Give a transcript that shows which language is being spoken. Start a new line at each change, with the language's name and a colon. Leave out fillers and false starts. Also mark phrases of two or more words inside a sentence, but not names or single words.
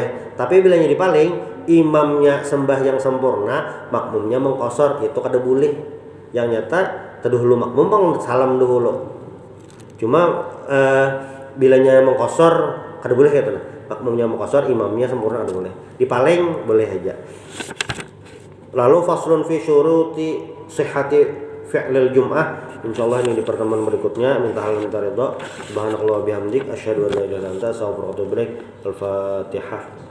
Banjar: Tapi bilanya dipaling, imamnya sembahyang sempurna, makmumnya mengqashar, itu kada boleh. Yang nyata dahulu makmum bang salam dahulu. Cuma bilanya mengqashar kada boleh gitu nah. Makmumnya mengqashar, imamnya sempurna kada boleh. Dipaling boleh aja. Lalu
Arabic: فصل في شروط صحة فعل الجمعة.
Banjar: Insyaallah ini di pertemuan berikutnya. Minta ridha.
Arabic: سبحانك الله بحمدك أشهد أن لا إله إلا أنت أستغفرك و أتوب إليك.
Banjar: Al-Fatihah.